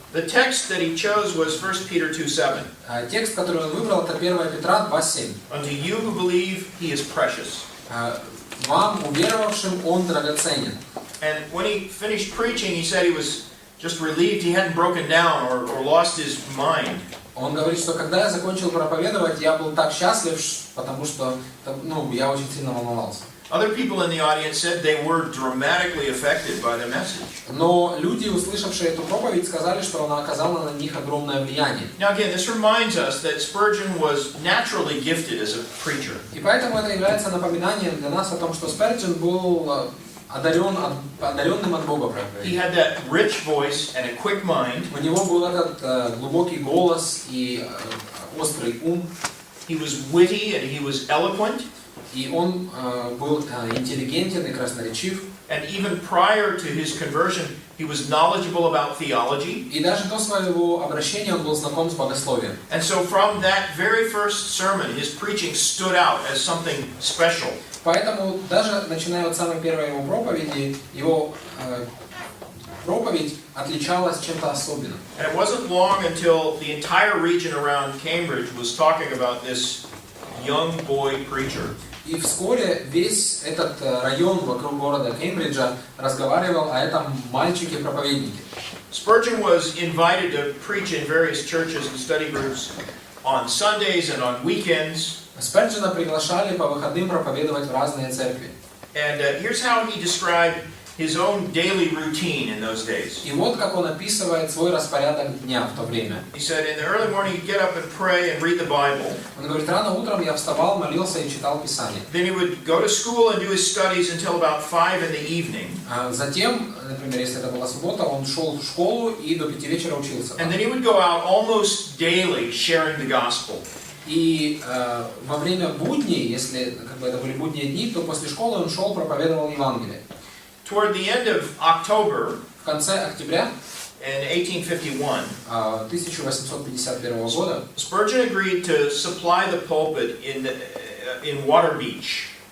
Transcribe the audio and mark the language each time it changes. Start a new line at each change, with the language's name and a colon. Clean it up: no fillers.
English: The text that he chose was 1 Peter 2:7.
Russian: Текст, который он выбрал, это 1 Петра 2:7.
English: Unto you who believe, he is precious.
Russian: Вам, уверовавшим, он драгоценен.
English: And when he finished preaching, he said he was just relieved he hadn't broken down or lost his mind.
Russian: Он говорит, что когда я закончил проповедовать, я был так счастлив, потому что я очень сильно волновался.
English: Other people in the audience said they were dramatically affected by the message.
Russian: Но люди, услышавшие эту проповедь, сказали, что она оказала на них огромное влияние.
English: Now again, this reminds us that Spurgeon was naturally gifted as a preacher.
Russian: И поэтому это является напоминанием для нас о том, что Сперджен был одаренным от Бога проповедью.
English: He had that rich voice and a quick mind.
Russian: У него был этот глубокий голос и острый ум.
English: He was witty and he was eloquent.
Russian: И он был интеллигентен и красноречив.
English: And even prior to his conversion, he was knowledgeable about theology.
Russian: И даже до своего обращения он был знаком с богословием.
English: And so from that very first sermon, his preaching stood out as something special.
Russian: Поэтому даже начиная от самой первой его проповеди, его проповедь отличалась чем-то особенным.
English: And it wasn't long until the entire region around Cambridge was talking about this young boy preacher.
Russian: И вскоре весь этот район вокруг города Кембриджа разговаривал о этом мальчике-проповеднике.
English: Spurgeon was invited to preach in various churches and study groups on Sundays and on weekends.
Russian: Сперджена приглашали по выходным проповедовать в разные церкви.
English: And here's how he described his own daily routine in those days.
Russian: И вот как он описывает свой распорядок дня в то время.
English: He said, in the early morning, he'd get up and pray and read the Bible.
Russian: Он говорит, рано утром я вставал, молился и читал Писание.
English: Then he would go to school and do his studies until about 5 in the evening.
Russian: Затем, например, если это была суббота, он шел в школу и до 5 вечера учился.
English: And then he would go out almost daily sharing the gospel.
Russian: И во время будней, если это были будние дни, то после школы он шел, проповедовал Евангелие.
English: Toward the end of October,
Russian: В конце октября
English: in 1851,
Russian: 1851 года
English: Spurgeon agreed to supply the pulpit in Water Beach.